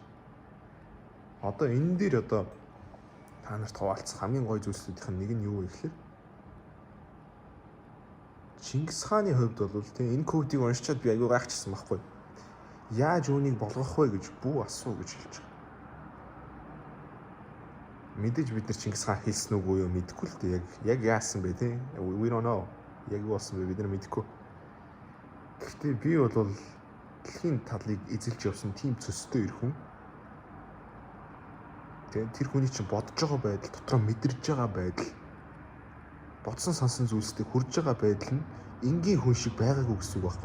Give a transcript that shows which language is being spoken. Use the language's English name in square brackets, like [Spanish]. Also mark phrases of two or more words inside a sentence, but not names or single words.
[Mongolian] Одоо энэ дээр та нарт хуваалцах хамгийн гоё зүйлсүүдийн нэг нь юу вэ гэхээр Чингис хааны хувьд бол тийм энэ кодыг уншичаад би аягүй гайхчихсан байхгүй. Яаж үүнийг болгох вэ гэж бүү асуу гэж хэлж байгаа. Мэдээж бид нар Чингис хаан хэлсэн үгүй юу мэдэхгүй л дээ. Яг яасан бэ тийм. [English] We don't know. [Mongolian] Яг юу болсон бэ бид нар мэдэхгүй. Гэхдээ би бол дэлхийн талыг эзэлж явсан тийм цөстэй ир хүн. Тэр хүний чинь бодож байгаа байдал, дотроо мэдэрж байгаа байдал, бодсон сансан зүйлстэй хүрж байгаа байдал нь энгийн хүн шиг байгаагүй гэсэн үг байхгүй.